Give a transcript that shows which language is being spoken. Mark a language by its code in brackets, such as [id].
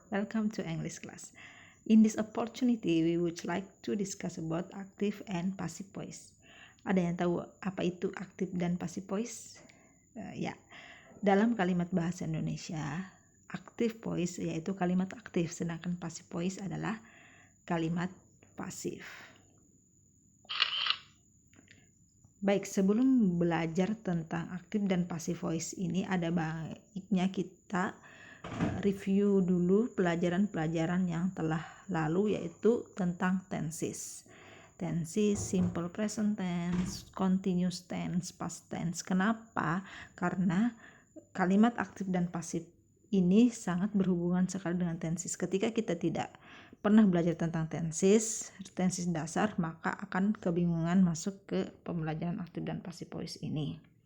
[en] Welcome to English class. In this opportunity, we would like to discuss about active and passive voice. [id] Ada yang tahu apa itu active dan passive voice? Ya, dalam kalimat bahasa Indonesia, active voice yaitu kalimat aktif, sedangkan passive voice adalah kalimat pasif. Baik, sebelum belajar tentang active dan passive voice ini ada baiknya kita review dulu pelajaran-pelajaran yang telah lalu, yaitu tentang tenses. [en] Tenses, simple present tense, continuous tense, past tense. [id] Kenapa? Karena kalimat aktif dan pasif ini sangat berhubungan sekali dengan tenses. Ketika kita tidak pernah belajar tentang tenses dasar, maka akan kebingungan masuk ke pembelajaran aktif dan passive voice ini.